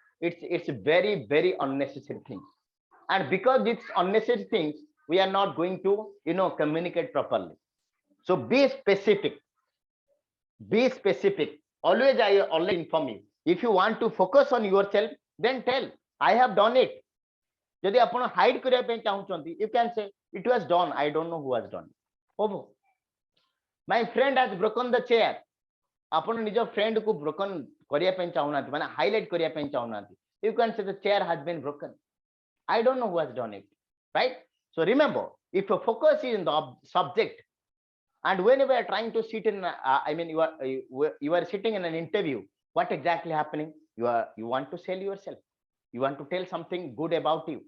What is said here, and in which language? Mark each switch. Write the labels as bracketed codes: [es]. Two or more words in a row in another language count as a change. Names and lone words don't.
[en] It's very, very unnecessary thing. And because it's unnecessary things, we are not going to, communicate properly. So be specific. Be specific. Always I always inform you. If you want to focus on yourself, then tell, I have done it. [or] ଯଦି ଆପଣ hide କରିବା ପାଇଁ ଚାହୁଁଛନ୍ତି, [en] you can say it was done. I don't know who has done it. Oh, my friend has broken the chair. [or] ଆପଣ ନିଜ friend କୁ broken କରିବା ପାଇଁ ଚାହୁଁନାହାନ୍ତି, ମାନେ highlight କରିବା ପାଇଁ ଚାହୁଁନାହାନ୍ତି. [en] You can say the chair has been broken. I don't know who has done it, right? So remember, if your focus is in the subject, and whenever you are trying to sit in, you are sitting in an interview, what exactly happening? You want to sell yourself. You want to tell something good about you.